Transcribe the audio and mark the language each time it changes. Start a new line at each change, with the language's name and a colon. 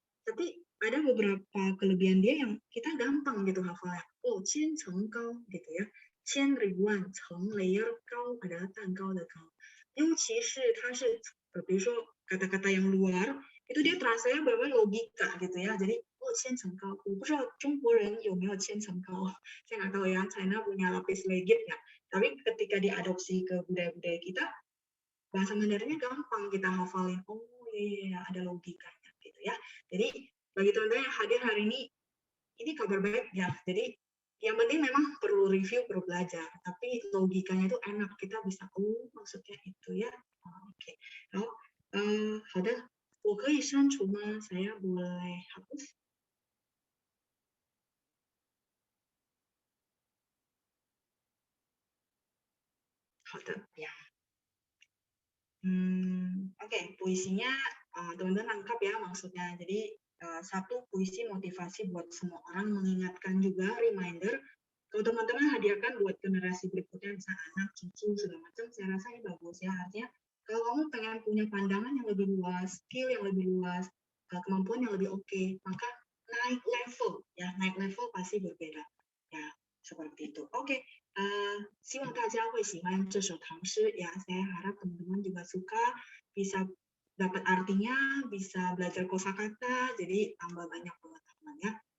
Indonesian: Tapi ada beberapa kelebihan dia yang kita gampang gitu hafalnya. Oh, 千层高 gitu ya. 千 ribuan, 层 layer, 高 adalah
Chinese: 蛋糕的高。尤其是它是比如说
Indonesian: kata-kata yang luar, itu dia terasanya benar logika gitu ya. Jadi, oh 千层高，
Chinese: 我不知道中国人有没有千层高，
Indonesian: saya nggak tahu ya, China punya lapis legit ya. Tapi ketika diadopsi ke budaya-budaya kita, bahasa Mandarinnya gampang kita hafalin. Oh iya, ada logikanya gitu ya. Jadi bagi teman-teman yang hadir hari ini kabar baik ya. Jadi yang penting memang perlu review, perlu belajar. Tapi logikanya itu enak, kita bisa maksudnya itu ya. Oke. Nah,
Chinese: 好的，我可以删除吗？
Indonesian: Saya boleh hapus? Hode, ya. Oke, puisinya teman-teman nangkap ya maksudnya. Jadi satu puisi motivasi buat semua orang, mengingatkan juga reminder. Kalau teman-teman hadiahkan buat generasi berikutnya, bisa anak, cucu, segala macam, saya rasa ini bagus ya. Artinya kalau kamu pengen punya pandangan yang lebih luas, skill yang lebih luas, kemampuan yang lebih oke, maka naik level ya, naik level pasti berbeda ya, seperti itu. Oke,
Chinese: 希望大家会喜欢这首唐诗
Indonesian: ya. Saya harap teman-teman juga suka, bisa dapat artinya, bisa belajar kosakata, jadi tambah banyak pengetahuan ya.